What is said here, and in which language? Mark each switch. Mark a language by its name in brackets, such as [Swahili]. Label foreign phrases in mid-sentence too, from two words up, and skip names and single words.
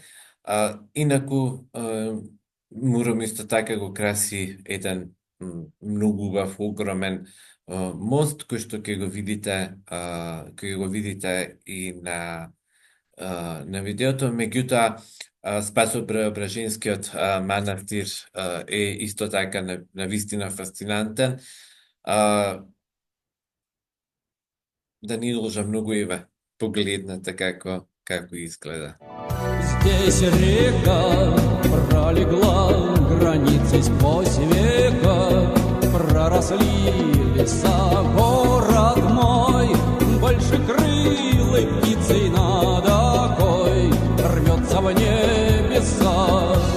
[Macedonian] Инаку, Муром исто така го краси еден многу убав, огромен мост, кој што ќе го видите и на видеото. Меѓутоа, Спасо-Преображенскиот манастир е исто така на вистина фасцинантен. Да не должа многу, еве, погледнете како изгледа. [Russian] Здесь река пролегла границей сквозь века, проросли леса, город мой, большекрылой птицей над окой рвется в небеса.